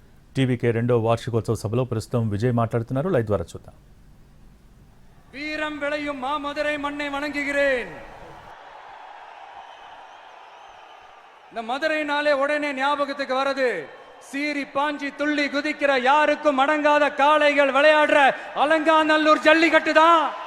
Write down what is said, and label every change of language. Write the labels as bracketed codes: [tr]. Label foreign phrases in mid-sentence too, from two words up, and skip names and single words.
[te] టీవీకే రెండో వార్షికోత్సవ సభలో ప్రస్తుతం విజయ్ మాట్లాడుతున్నారు. లైవ్ ద్వారా చూద్దాం. [ta] வீரம் விளையும் மாமதுரை மண்ணை வணங்குகிறேன். இந்த மதுரைனாலே உடனே ஞாபகத்துக்கு வருது சீறி பாஞ்சி துள்ளி குதிக்கிற யாருக்கும் அடங்காத காளைகள் விளையாடுற அலங்காநல்லூர் ஜல்லிக்கட்டு தான்.